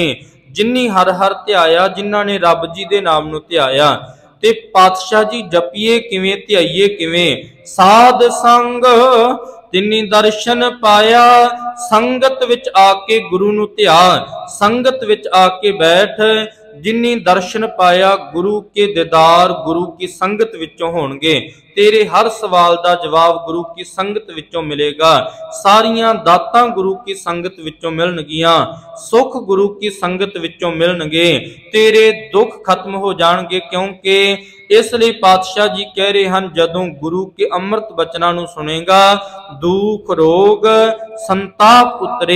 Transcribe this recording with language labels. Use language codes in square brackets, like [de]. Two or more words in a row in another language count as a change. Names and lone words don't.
[pa] ਜਿਨੀ ਹਰ ਹਰ ਧਿਆਇਆ, ਜਿਨ੍ਹਾਂ ਨੇ ਰੱਬ ਜੀ ਦੇ ਨਾਮ ਨੂੰ ਧਿਆਇਆ। ਤੇ ਪਾਤਸ਼ਾਹ ਜੀ ਜਪੀਏ ਕਿਵੇਂ, ਧਿਆਈਏ ਕਿਵੇਂ? ਸਾਧ ਸੰਗ ਤਿਨੀ ਦਰਸ਼ਨ ਪਾਇਆ, ਸੰਗਤ ਵਿੱਚ ਆ ਕੇ ਗੁਰੂ ਨੂੰ ਧਿਆ, ਸੰਗਤ ਵਿੱਚ ਆ ਕੇ ਬੈਠ, ਜਿੰਨੀ ਦਰਸ਼ਨ ਪਾਇਆ ਗੁਰੂ ਕੇ ਦੀਦਾਰ ਗੁਰੂ ਕੀ ਸੰਗਤ ਵਿਚੋਂ ਹੋਣਗੇ। ਤੇਰੇ ਹਰ ਸਵਾਲ ਦਾ ਜਵਾਬ ਗੁਰੂ ਕੀ ਸੰਗਤ ਵਿਚੋਂ ਮਿਲੇਗਾ। ਸਾਰੀਆਂ ਦਾਤਾਂ ਗੁਰੂ ਕੀ ਸੰਗਤ ਵਿਚੋਂ ਮਿਲਣਗੀਆਂ, ਸੁਖ ਗੁਰੂ ਕੀ ਸੰਗਤ ਵਿਚੋਂ ਮਿਲਣਗੇ। ਤੇਰੇ ਦੁੱਖ ਖ਼ਤਮ ਹੋ ਜਾਣਗੇ, [hi] क्योंकि इसलिए पातशाह जी कह रहे हैं, [pa] ਜਦੋਂ ਗੁਰੂ ਕੇ ਅੰਮ੍ਰਿਤ ਬਚਨਾਂ ਨੂੰ ਸੁਣੇਗਾ ਦੁੱਖ ਰੋਗ ਸੰਤਾਪ ਉਤਰੇ।